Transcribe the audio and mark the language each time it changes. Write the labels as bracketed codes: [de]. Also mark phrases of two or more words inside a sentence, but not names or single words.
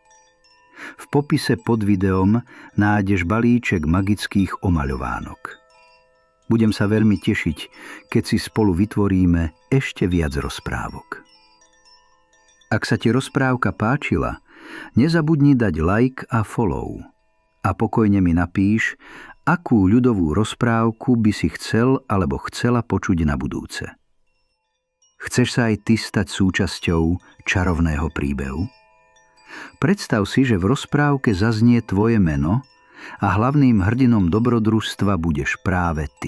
[sk] V popise pod videom nájdeš balíček magických omaľovánok. Budem sa veľmi tešiť, keď si spolu vytvoríme ešte viac rozprávok. Ak sa ti rozprávka páčila, nezabudni dať like a follow. A pokojne mi napíš, akú ľudovú rozprávku by si chcel alebo chcela počuť na budúce. Chceš sa aj ty stať súčasťou čarovného príbehu? Predstav si, že v rozprávke zaznie tvoje meno a hlavným hrdinom dobrodružstva budeš práve ty.